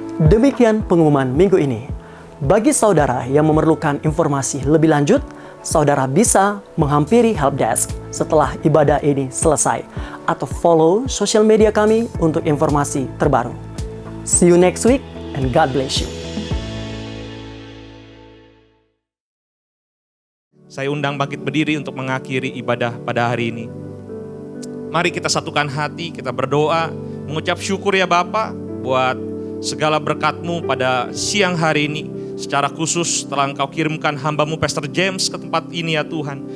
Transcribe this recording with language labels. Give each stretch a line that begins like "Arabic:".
Indonesian: Demikian pengumuman minggu ini. Bagi saudara yang memerlukan informasi lebih lanjut, saudara bisa menghampiri helpdesk setelah ibadah ini selesai atau follow sosial media kami untuk informasi terbaru.
English: See you next week and God bless you.
Indonesian: Saya undang bangkit berdiri untuk mengakhiri ibadah pada hari ini. Mari kita satukan hati, kita berdoa, mengucap syukur ya Bapa buat segala berkat-Mu pada siang hari ini. secara khusus telah Engkau kirimkan hamba-Mu Pastor James ke tempat ini ya Tuhan.